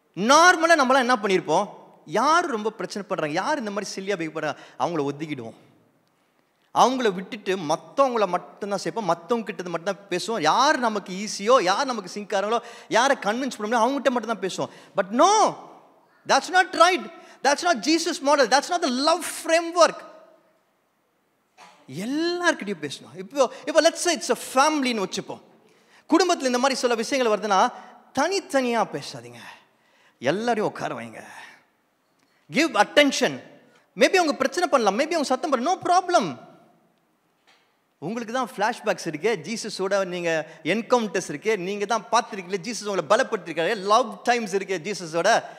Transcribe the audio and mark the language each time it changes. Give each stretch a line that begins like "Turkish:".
Tamil: நார்மலாக நம்மளாம் என்ன பண்ணியிருப்போம்? யார் ரொம்ப பிரச்சனை பண்ணுறாங்க, யார் இந்த மாதிரி சில்லியாக பிஹேவ் பண்ணுறாங்க, அவங்கள ஒதுக்கிடுவோம். அவங்கள விட்டுட்டு மற்றவங்கள மட்டும்தான் சேர்ப்போம், மற்றவங்க கிட்டது மட்டும்தான் பேசுவோம். யார் நமக்கு ஈஸியோ, யார் நமக்கு சிங்காரங்களோ, யாரை கன்வின்ஸ் பண்ண முடியும் அவங்ககிட்ட மட்டும் தான் பேசுவோம்.
English: But no, that's not right. That's not Jesus model. That's not the love framework.
Tamil: எல்லார்கிட்டையும் பேசணும். இப்போ
English: let's say it's a family-
Tamil: ன்னு வச்சுப்போம். குடும்பத்தில் இந்த மாதிரி சில விஷயங்கள் வருதுன்னா தனித்தனியாக பேசாதீங்க, எல்லாரையும் உட்கார வைங்க.
English: Give attention.
Tamil: மேபி அவங்க பிரச்சனை பண்ணலாம், மேபி அவங்க சத்தம் பண்ணலாம், நோ ப்ராப்ளம். உங்களுக்கு தான் ஃப்ளாஷ்பேக்ஸ் இருக்கு, ஜீசஸோட நீங்கள் என்கவுண்டர்ஸ் இருக்கு, நீங்கள் தான் பார்த்துருக்கீங்களே, ஜீசஸ் உங்களை பலப்படுத்திருக்காரு, லவ் டைம்ஸ் இருக்கு ஜீசஸோட.